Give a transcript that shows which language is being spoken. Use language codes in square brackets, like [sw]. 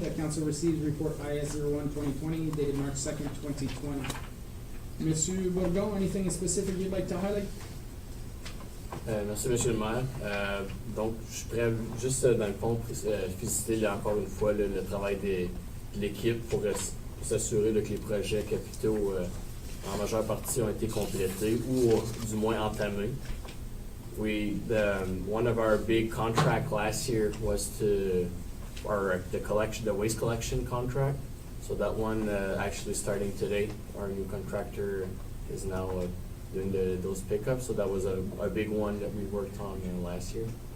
[en] The council receives Report IS 01-2020 dated March 2nd, 2020. Monsieur Bourgon, anything specific you'd like to highlight? [fr] Merci, Monsieur le maire. Donc, je suis prêt, juste dans le fond, féliciter encore une fois le travail de l'équipe pour s'assurer que les projets capitaux, en majeure partie, ont été complétés ou du moins entamés. [en] One of our big contract last year was the waste collection contract. So that one actually starting today. Our new contractor is now doing those pickups. So that was a big one that we worked on last year.